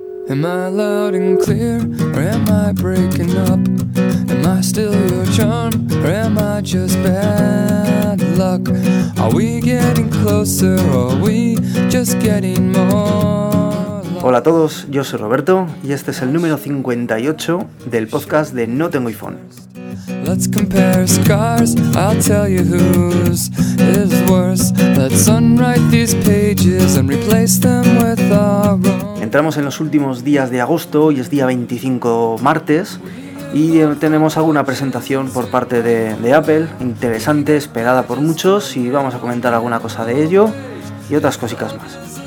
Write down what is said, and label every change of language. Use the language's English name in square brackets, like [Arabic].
[English] Am I loud and clear, or am I breaking up? Am I still your charm, or am I just bad luck? Are we getting closer, or are we just getting more? [Spanish] Hola a todos, yo soy Roberto, y este es el número 58 del podcast de No Tengo iPhone. [English] Let's compare scars, I'll tell you whose is worse. Let's unwrite these pages and replace them with our own. [Spanish] Entramos en los últimos días de agosto, hoy es día 25, martes, y tenemos alguna presentación por parte de Apple, interesante, esperada por muchos, y vamos a comentar alguna cosa de ello y otras cositas más.